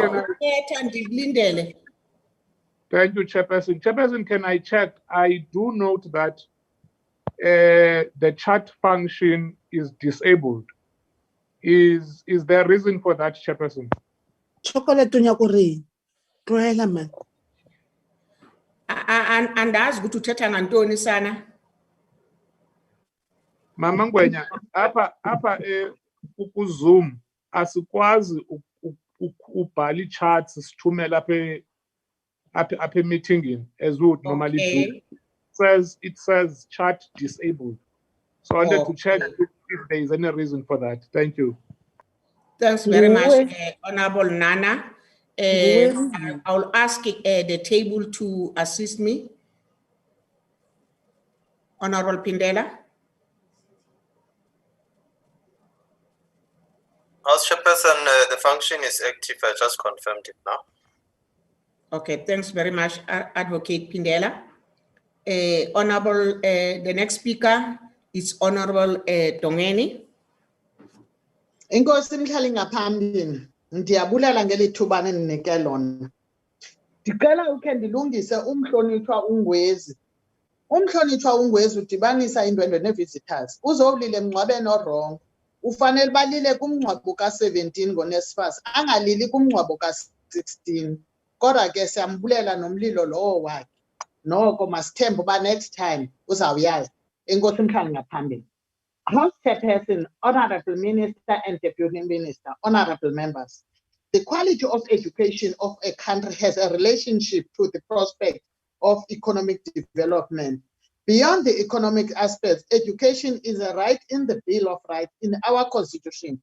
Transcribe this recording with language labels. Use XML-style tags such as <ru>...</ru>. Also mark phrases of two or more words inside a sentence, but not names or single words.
<en>can I? Thank you, Chairperson. Chairperson, can I check? I do note that the chat function is disabled. Is there a reason for that, Chairperson? Chocolate unyakuri. Tlohela man.</en> <xh>Andazi ukuthi uthetha ngantoni sana. Mama Ngwenya, apha ku-Zoom asikwazi ubhala i-charts sithumela apha meeting</xh> <en>as we would normally do. It says chat disabled. So I wanted to check if there is any reason for that. Thank you. Thanks very much, Honorable Nana. I'll ask the table to assist me. Honorable Pindela. House Chairperson, the function is active. I just confirmed it now. Okay, thanks very much, Advocate Pindela. Honorable, the next speaker is Honorable Tongeni.</en> <xh>Inkosi mhlali ngaphambili ndiyabulela ngelithuba eninike lona. Ndicela ukhe ndilungise umhlonitshwa uNgwezi. Umhlonitshwa uNgwezi udibanisa indwendwe nevisitors. Uzowulile emngcwabeni orong. Ufanele balile kumngcwabo ka-17 ngoNSFAS, angalili kumngcwabo ka-16. Kodwa ke siyambulela nomlilo lowo wakhe. Noko masithembe uba</xh> <en>next time</en> <xh>uzawuyazi. Inkosi mhlali ngaphambili.</xh> <en>House Chairperson, Honorable Minister and Deputy Minister, Honorable Members, the quality of education of a country has a relationship to the prospect of economic development. Beyond the economic aspects, education is a right in the Bill of Rights in our Constitution.</en>